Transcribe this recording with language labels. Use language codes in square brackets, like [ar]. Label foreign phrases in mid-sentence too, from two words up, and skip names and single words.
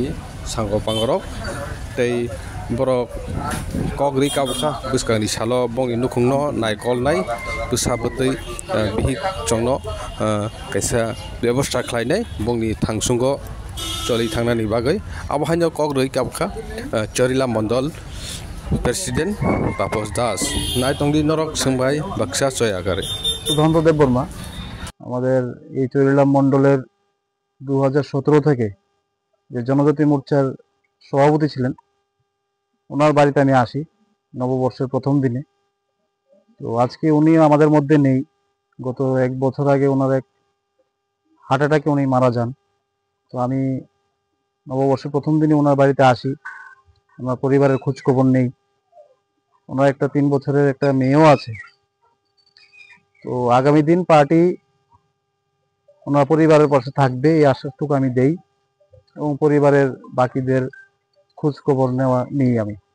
[trp] sango pangrok tei borok kogri kabka buskani salo bong inukungno naikol nai busabutei bihik chongno kaisa ব্যবস্থা khlainai bongni thangsungo choli thangnani bagai abhaino kogri kabka Chorilam Mondol Presiden Tapos Das naitongdi norok sungbai baksa চয়াগারে [bn] সুধান্ত দেববর্মা আমাদের এই চরিলাম মণ্ডলের 2017 থেকে যে জনজাতি মোর্চার সভাপতি ছিলেন ওনার বাড়িতে আমি আসি নববর্ষের প্রথম দিনে তো আজকে উনি আমাদের মধ্যে নেই গত 1 বছর আগে ওনার এক হার্ট অ্যাটাকে উনি মারা যান তো আমি নববর্ষের প্রথম দিনে ওনার বাড়িতে আসি ওনার পরিবারের খোঁজ খবর নেই ওনার একটা 3 বছরের একটা মেয়েও আছে তো আগামী দিন পার্টি ওনার পরিবারের পাশে থাকবে এই আশ্বাসটুকু আমি দেই এবং পরিবারের বাকিদের খোঁজ খবর নেই আমি